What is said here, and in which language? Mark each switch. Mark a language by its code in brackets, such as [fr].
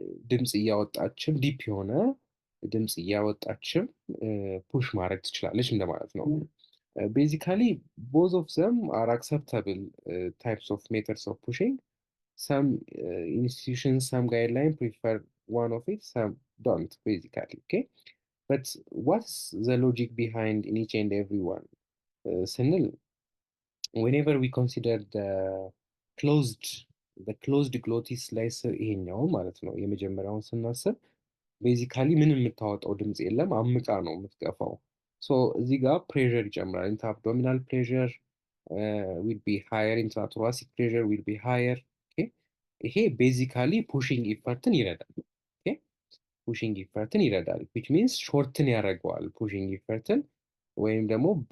[am] ድምፅ እያወጣችም ዲፕ የሆነ ድምፅ እያወጣችም ፑሽ ማድረግ ትችላለች እንደማለት ነው። [en] ቤዚካሊ ቦዝ ኦፍ ዘም አር አክሰፕታብል ታይፕስ ኦፍ ሜተድስ ኦፍ ፑሽንግ some institutions, some guidelines prefer one of it, some don't, basically. Okay, but what's the logic behind in each and every one? Senil, whenever we consider closed the closed glottis slicer [am] ይሄኛው ማለት ነው የመጀመሪያውን ስናስብ ቤዚካሊ ምንም የምታወጣው ድምፅ የለም፣ አምቃ ነው የምትገፋው። ሶ እዚህ ጋር ፕሬሸር ይጨምራል። [en] ኢንትራ አብዶሚናል ፕሬሸር ዊል ቢ ሃየር፣ ኢንትራ ቶራሲክ ፕሬሸር ዊል ቢ ሃየር። [am] ይሄ ቤዚካሊ ፑሽንግ ኢፈርትን ይረዳል። ፑሽንግ ኢፈርትን ይረዳል ዊች ሚንስ ሾርትን ያደርገዋል ፑሽንግ ኢፈርትን፣ ወይም ደግሞ